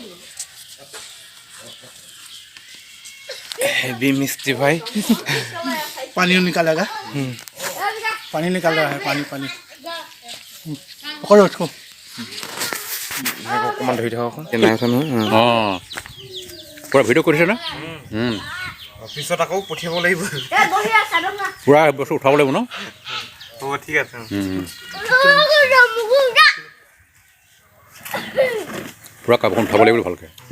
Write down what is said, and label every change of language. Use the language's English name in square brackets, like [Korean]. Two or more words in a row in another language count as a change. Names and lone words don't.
[Hindi] हेवी मिस्त्री भाई पानी निकालेगा, पानी निकाल रहा है, पानी पकड़ो उसको। [Assamese] অকণমান ধৰি থাকক নাই আছে নহয়। অঁ পূৰা ভিডিঅ' কৰিছে না? অফিচত আকৌ পঠিয়াব লাগিব, পূৰা বস্তু উঠাব লাগিব ন? হ'ব ঠিক আছে। পূৰা কাপোৰখন উঠাব লাগিব ভালকৈ।